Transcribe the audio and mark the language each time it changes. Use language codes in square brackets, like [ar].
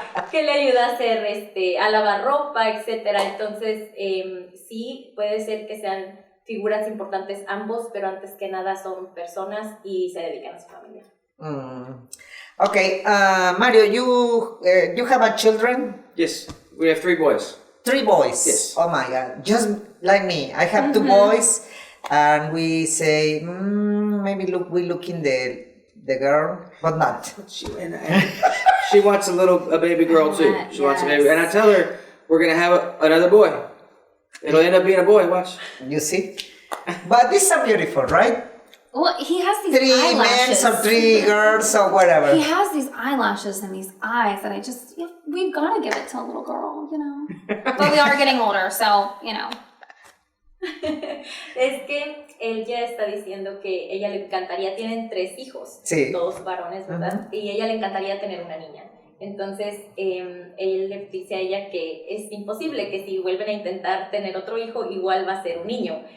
[es] que le ayuda a hacer a lavar ropa, etcétera. Entonces, sí, puede ser que sean figuras importantes ambos, pero antes que nada son personas y se dedican a su familia. [en] Okay, Mario, you have a children? Yes, we have 3 boys. 3 boys. Yes. Oh my God, just like me. I have 2 boys, and we say maybe we look in the girl, but not. She wants a baby girl too. She wants a baby, Yes. and I tell her we're gonna have another boy. It'll end up being a boy. Watch. You see, but these are beautiful, right? Well, he has these 3 men eyelashes. or 3 girls or whatever. He has these eyelashes and these eyes that we've got to give it to a little girl, you know. But we are getting older, so, you know. [es] Es que él ya está diciendo que ella le encantaría, tienen 3 hijos, Sí. todos varones, ¿verdad? Y ella le encantaría tener una niña. Entonces, él le dice a ella que es imposible, que si vuelven a intentar tener otro hijo, igual va a ser un niño.